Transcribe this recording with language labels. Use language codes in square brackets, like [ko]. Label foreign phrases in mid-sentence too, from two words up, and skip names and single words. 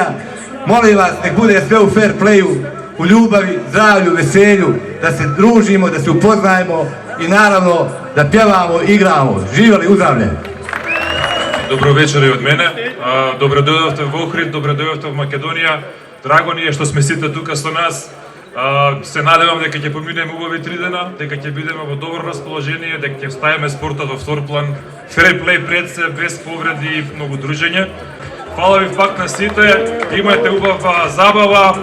[sr] Molim vas, nek bude sve u fair playu, u ljubavi, zdravlju, veselju, da se družimo, da se upoznajemo i naravno da pjevamo, igramo. Živjeli u zdravlje! [mk] Добро вечер и од мене. Добродошли в Охрид, добродошли в Македонија. Драго ни е што сме сите тука со нас. Се надевам дека ќе поминеме убави 3 дена, дека ќе бидеме во добро расположение, дека ќе ставиме спортот во втор план. Ферплей пред се, без повреди и многу дружење. Фала ви пак на сите, имајте убава забава.